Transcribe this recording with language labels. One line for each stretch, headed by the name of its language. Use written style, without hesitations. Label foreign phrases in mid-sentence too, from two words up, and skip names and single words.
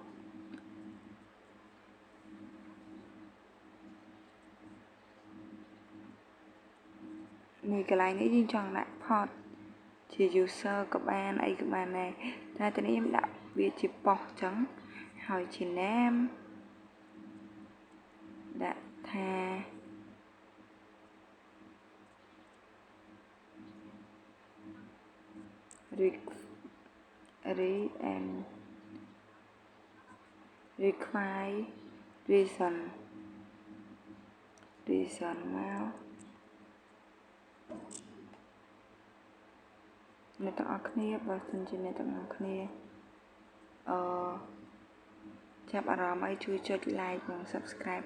Khmer: នេះកន្លែងនេះយើងចង់ដាក់ port ជា user ក៏បានអីក៏បានដែរតែទៅនេះខ្ញុំដាក់វាជា post ចឹងហើយជា name ដាក់ថា
English: read and require reason
Khmer: មក អ្នកទាំងអស់គ្នាបើសិនជាអ្នកទាំងអស់គ្នាចាប់អារម្មណ៍អីជួយចុច like និង subscribe